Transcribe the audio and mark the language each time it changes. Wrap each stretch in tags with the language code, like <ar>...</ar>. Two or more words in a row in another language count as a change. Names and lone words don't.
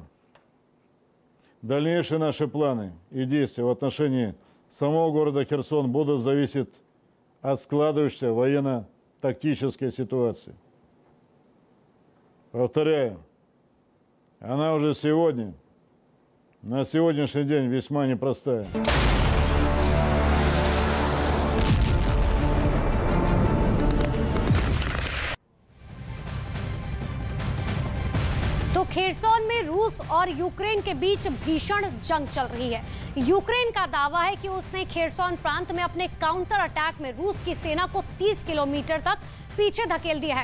<ru>Дальнейшие наши планы и действия в отношении самого города Херсон будут зависеть от складывающейся военно-тактической ситуации. Повторяю, она уже сегодня, на сегодняшний день весьма непростая.</ru> <hi>तो खेरसौन में रूस और यूक्रेन के बीच भीषण जंग चल रही है। यूक्रेन का दावा है कि उसने खेरसौन प्रांत में अपने</hi> <en>counter attack</en> <hi>में रूस की सेना को 30 किलोमीटर तक पीछे धकेल दिया है।</hi>